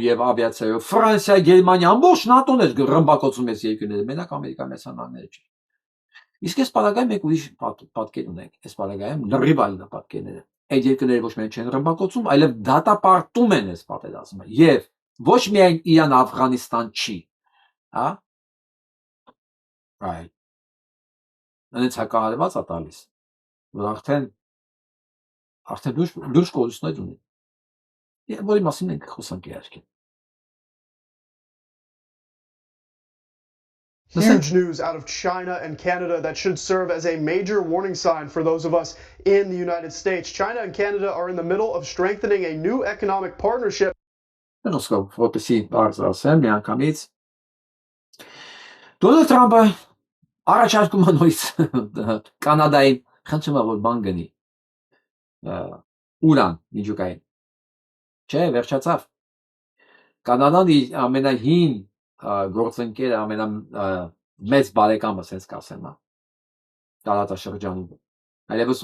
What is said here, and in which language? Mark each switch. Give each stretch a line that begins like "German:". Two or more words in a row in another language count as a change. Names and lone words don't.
Armenian: եւ ավիացիայով, Ֆրանսիա, Գերմանիա, ամբողջ ՆԱՏՕ-ն էր ռմբակոծում այս երկրները, մենակ Ամերիկայի Միացյալ Նահանգները չէ։ Իսկ այս պարագայում մենք ուրիշ պատկեր ունենք, այս պարագայում լրիվ այլ պատկերները։ Այդ երկրները ոչ միայն չեն ռմբակոծում, այլև դատապարտում են այս պատերազմը եւ ոչ միայն Իրան-Աֆղանիստան չի, հա։ Այ այնց հակահարված է տալիս, որ արդեն լուրջ կորուստներ ունի։ Եվ որի մասին ենք խոսանք իհարկե։
English: Huge news out of China and Canada that should serve as a major warning sign for those of us in the United States. China and Canada are in the middle of strengthening a new economic partnership.
Armenian: Դոնալդ Թրամփը առաջարկում է նույնիսկ Կանադային խնդրում է որ բան գնի։ Ուրան միջուկային Չէ, վերջացավ։ Կանադան իր ամենահին գործընկերը, ամենամեծ բարեկամը, ասես կասեմ, տարածաշրջանում։ Այլևս